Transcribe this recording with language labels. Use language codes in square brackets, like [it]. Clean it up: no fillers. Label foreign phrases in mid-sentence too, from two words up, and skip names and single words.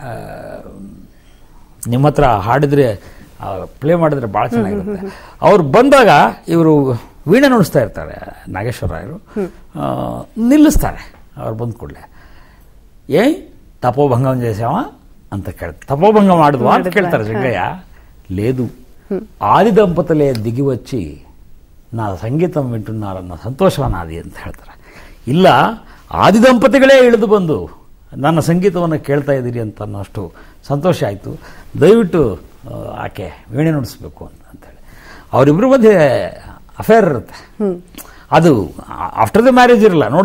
[kn] ನಿಮ್ಮ ಹತ್ರ ಹಾಡಿದ್ರೆ ಪ್ಲೇ ಮಾಡಿದ್ರೆ ಭಾಳ ಚೆನ್ನಾಗಿರುತ್ತೆ. ಅವ್ರು ಬಂದಾಗ ಇವರು ವೀಣೆ ನುಡಿಸ್ತಾ ಇರ್ತಾರೆ, ನಾಗೇಶ್ವರ ರಾಯರು. ನಿಲ್ಲಿಸ್ತಾರೆ ಅವ್ರು ಬಂದ ಕೂಡಲೇ. [te] తపోభంగం చేసావా [kn] ಅಂತ ಕೇಳ್ತಾರೆ. ತಪೋಭಂಗ ಮಾಡಿದ್ವಾ ಅಂತ ಕೇಳ್ತಾರೆ ಜಗ್ಗಯ್ಯ. [te] లేదు, ఆది దంపతులే దిగి వచ్చి నా సంగీతం వింటున్నారన్న సంతోషం నాది [kn] ಅಂತ ಹೇಳ್ತಾರೆ. ಇಲ್ಲ, ಆದಿ ದಂಪತಿಗಳೇ ಇಳಿದು ಬಂದು ನನ್ನ ಸಂಗೀತವನ್ನು ಕೇಳ್ತಾ ಇದ್ದೀರಿ ಅಂತ ಅನ್ನೋಷ್ಟು ಸಂತೋಷ ಆಯಿತು. ದಯವಿಟ್ಟು ಆಕೆ ವೀಣೆ ನುಡಿಸ್ಬೇಕು ಅಂತೇಳಿ ಅವರಿಬ್ಬರ ಮಧ್ಯೆ ಅಫೇರ್ ಇರುತ್ತೆ. ಅದು [en] after the marriage [kn] ಇರಲ್ಲ ನೋಡಿ.